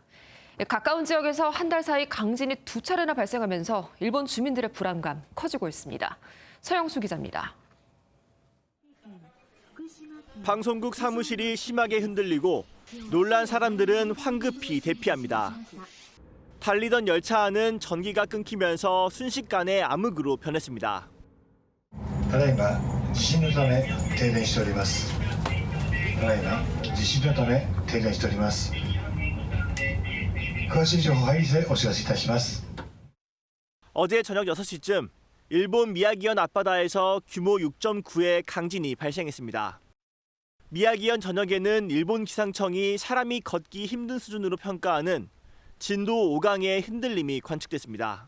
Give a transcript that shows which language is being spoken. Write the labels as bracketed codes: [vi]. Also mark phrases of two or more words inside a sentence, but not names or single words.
[ko] 가까운 지역에서 한 달 사이 강진이 2차례나 발생하면서 일본 주민들의 불안감 커지고 있습니다. 서영수 기자입니다. 방송국 사무실이 심하게 흔들리고 놀란 사람들은 황급히 대피합니다. 달리던 열차 안은 전기가 끊기면서 순식간에 암흑으로 변했습니다. [ja] ただいま地震のため停電しております。ただいま地震のため停電しております。詳しい情報入り次第お知らせいたします。 [ko] 어제 저녁 6시쯤 일본 미야기현 앞바다에서 규모 6.9의 강진이 발생했습니다. 미야기현 전역에는 일본 기상청이 사람이 걷기 힘든 수준으로 평가하는 진도 5강의 흔들림이 관측됐습니다.